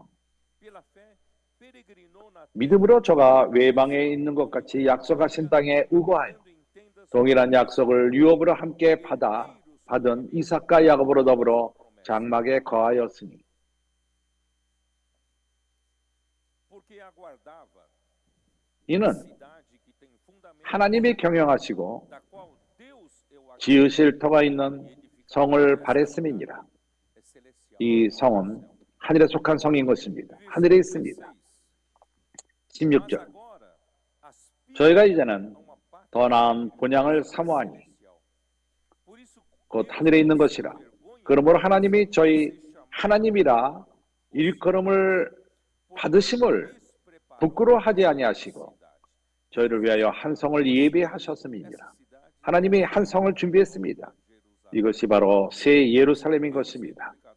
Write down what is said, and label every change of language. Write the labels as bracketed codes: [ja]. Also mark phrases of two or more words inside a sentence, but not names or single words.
[pt] pela fé, peregrinou na [ko] 믿음으로 저가 외방에 있는 것 같이 약속하신 땅에 우거하여 [pt] terra, em tendas [ko] 동일한 약속을 유업으로 함께 받은 이삭과 야곱으로 더불어 장막에 거하였으니 [pt] porque aguardava [ko] 이는 [pt] cidade que tem fundamento, [ko] 하나님이 경영하시고 [pt] da qual Deus é o [ko] 지으실 터가 있는 성을 바랬음이니라. [pt] é celestial. [ko] 이 성은 하늘에 속한 성인 것입니다. 하늘에 있습니다. 16절 [pt] Agora, aspira [ko] 저희가 이제는 [pt] a uma pátria [ko] 더 나은 본향을 사모하니 [pt] celestial. Por isso, [ko] 곧 하늘에 있는 것이라. 그러므로 하나님이 저희 하나님이라 일컬음을 받으심을 부끄러워하지 아니하시고 저희를 위하여 한 성을 예비하셨음이니라. 하나님이 한 성을 준비했습니다. 이것이 바로 새 예루살렘인 것입니다.